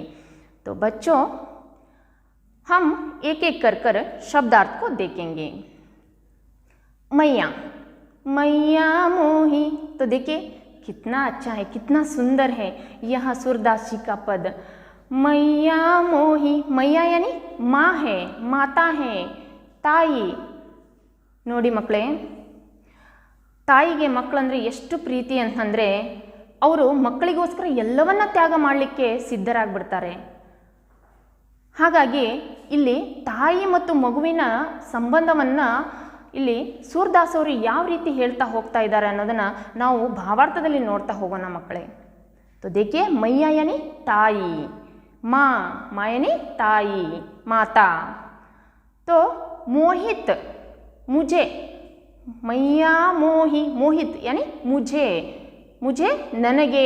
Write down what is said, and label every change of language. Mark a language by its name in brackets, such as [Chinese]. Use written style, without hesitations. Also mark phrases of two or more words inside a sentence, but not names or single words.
[Hindi] तो बच्चों, हम एक एक कर शब्दार्थ को देखेंगे। मैया, मैया मोही। तो देखिए कितना अच्छा है, कितना सुंदर है यह सूरदास जी का पद। मैया मोही, मैया यानी माँ है, माता है, [Kannada] ತಾಯಿ। ನೋಡಿ ಮಕ್ಕಳೇ, ತಾಯಿಗೆ ಮಕ್ಕಳಂದರೆ ಎಷ್ಟು ಪ್ರೀತಿ ಅಂತಂದರೆ ಅವರು ಮಕ್ಕಳಿಗೋಸ್ಕರ ಎಲ್ಲವನ್ನ ತ್ಯಾಗ ಮಾಡಲಿಕ್ಕೆ ಸಿದ್ಧರಾಗ್ಬಿಡ್ತಾರೆ. ಹಾಗಾಗಿ ಇಲ್ಲಿ ತಾಯಿ ಮತ್ತು ಮಗುವಿನ ಸಂಬಂಧವನ್ನು ಇಲ್ಲಿ ಸೂರದಾಸ್ ಅವರು ಯಾವ ರೀತಿ ಹೇಳ್ತಾ ಹೋಗ್ತಾ ಇದ್ದಾರೆ ಅನ್ನೋದನ್ನು ನಾವು ಭಾವಾರ್ಥದಲ್ಲಿ ನೋಡ್ತಾ ಹೋಗೋಣ ಮಕ್ಕಳೇ. [Hindi] तो देखिए मैया यानी ताई, माँ, माँ यानी ताई, माता। तो मोहित मुझे, मैया मोही, मोहित यानी मुझे, मुझे ननगे।